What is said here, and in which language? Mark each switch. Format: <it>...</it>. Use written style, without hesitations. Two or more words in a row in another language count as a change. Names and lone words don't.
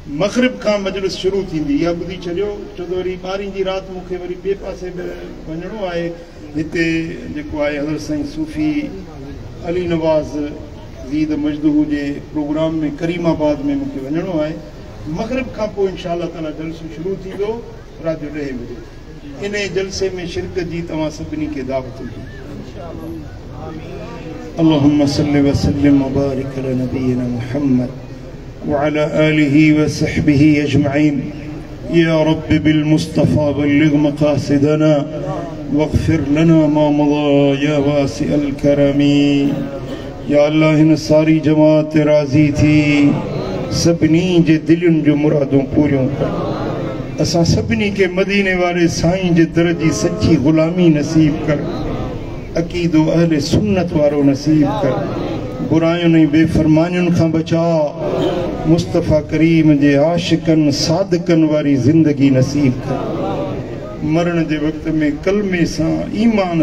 <sd>मग़रिब खां मजलिस शुरू थींदी या ॿुधी छॾियो छो त वरी 12 जी राति मूंखे वरी ॿिए पासे बि वञिणो आहे हिते जेको आहे हज़रत साईं सूफ़ी अली नवाज़ ज़ीद मजदूह जे प्रोग्राम में करीमाबाद में मूंखे वञिणो आहे मग़रिब खां पोइ</sd> <ar>إن شاء الله تعالى</ar> <sd>जलसो शुरू थींदो राति जो 10 बजे इन जलसे में शिरकत जी तव्हां सभिनी खे दावत हुजे</sd> <ar>اللهم صل وسلم وبارك على نبينا محمد وعلى آله وصحبه أجمعين يا رب بالمصطفى بلغ مقاصدنا واغفر لنا ما مضى يا واسع الكرم يا الله</ar> <sd>हिन सारी जमात राज़ी थी सभिनी जे दिलुनि जो मुरादूं पूरियूं कर असां सभिनी के मदीने वाले साईं जे दर जी सच्ची ग़ुलामी नसीब कर अक़ीदो अहले सुन्नत वारो नसीब कर बुरायुनि ऐं बेफ़रमानियुनि खां बचा मुस्तफ़ा करीम जे आशिकनि सादिकनि वारी ज़िंदगी नसीब कर मरण जे वक़्त में कलमे सां ईमान</sd>